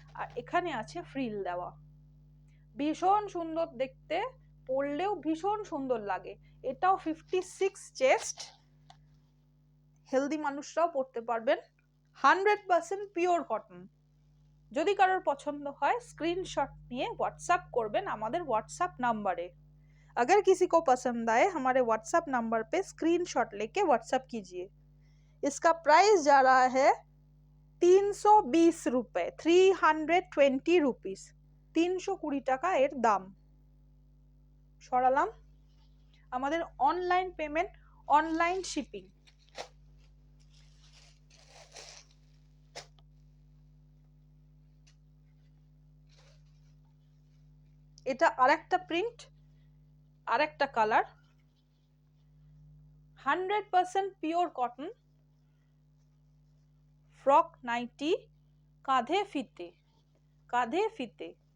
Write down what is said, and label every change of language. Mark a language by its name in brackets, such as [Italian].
[Bangla] আর এখানে আছে ফ্রিল দেওয়া, ভীষণ সুন্দর দেখতে, পরলেও ভীষণ সুন্দর লাগে। এটাও 56 চেস্ট, হেলদি মানুষরাও পরতে পারবেন, 100% পিওর কটন। যদি কারোর পছন্দ হয় स्क्रीनशॉट নিয়ে व्हाट्सएप করবেন আমাদের व्हाट्सएप नंबरे। [Hindi] अगर किसी को पसंद आए हमारे व्हाट्सएप नंबर पे स्क्रीनशॉट लेके व्हाट्सएप कीजिए। इसका प्राइस जा रहा है 320 रुपए, 320 रुपीस, [Bangla] 320 টাকা এর দাম। সরালাম। আমাদের অনলাইন পেমেন্ট, অনলাইন শিপিং। এটা আরেকটা প্রিন্ট, আরেকটা colour, 100% pure cotton, frock nightie, কাঁধে ফিতে, কাঁধে ফিতে।